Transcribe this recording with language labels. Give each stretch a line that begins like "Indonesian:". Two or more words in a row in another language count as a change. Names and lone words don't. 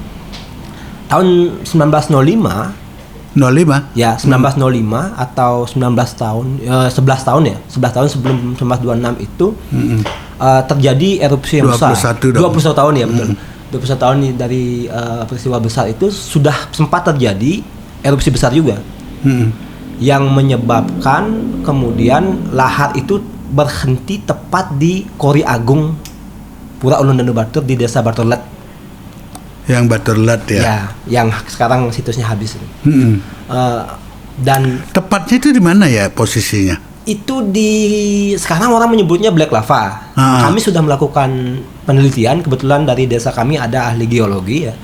Indonesian: Tahun 1905 ya 1905 atau 11 tahun sebelum 1926 itu terjadi erupsi yang besar. 21 tahun ya betul. 21 tahun dari peristiwa besar itu sudah sempat terjadi erupsi besar juga. Yang menyebabkan kemudian lahar itu berhenti tepat di Kori Agung Pura Ulun Danu Batur di Desa Baturlet. Yang Baturlet ya. Ya, yang sekarang situsnya habis. Dan tepatnya itu di mana ya posisinya? Itu sekarang orang menyebutnya Black Lava. Kami sudah melakukan penelitian, kebetulan dari desa kami ada ahli geologi ya.